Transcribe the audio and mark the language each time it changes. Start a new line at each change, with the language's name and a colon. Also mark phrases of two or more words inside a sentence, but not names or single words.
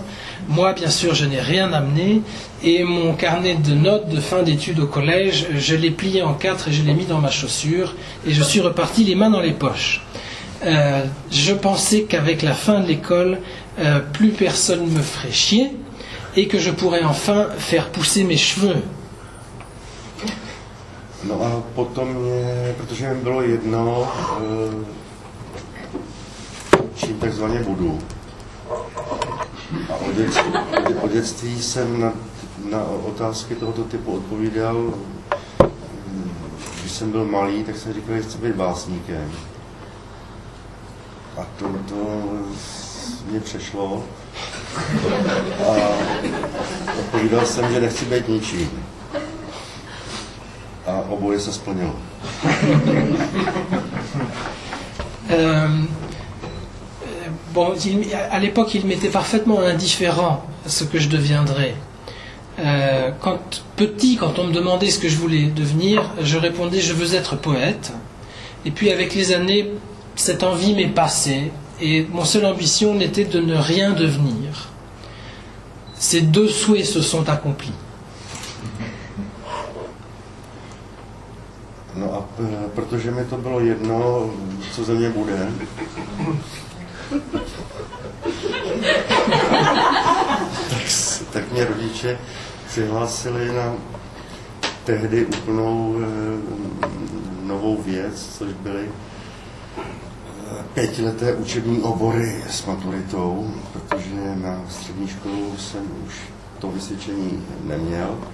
French: Moi, bien sûr, je n'ai rien amené, et mon carnet de notes de fin d'études au collège, je l'ai plié en 4 et je l'ai mis dans ma chaussure, et je suis reparti les mains dans les poches. Je pensais qu'avec la fin de l'école, plus personne me ferait chier, et que je pourrais enfin faire pousser mes cheveux.
Czech: No a potom protože mi bylo jedno, čím takzvaně budu. A od dětství jsem na otázky tohoto typu odpovídal. Když jsem byl malý, tak jsem říkal, že chci být básníkem. A to mě přešlo. A odpovídal jsem, že nechci být ničím. A oboje se splnilo.
French: Bon, à l'époque, il m'était parfaitement indifférent à ce que je deviendrais. Quand on me demandait ce que je voulais devenir, je répondais je veux être poète. Et puis avec les années, cette envie m'est passée et mon seule ambition n'était de ne rien devenir. Ces deux souhaits se sont accomplis.
Czech: No a protože mi to bylo jedno, co ze mě bude, tak mě rodiče přihlásili na tehdy úplnou novou věc, což byly 5leté učební obory s maturitou, protože na střední školu jsem už to vysvědčení neměl.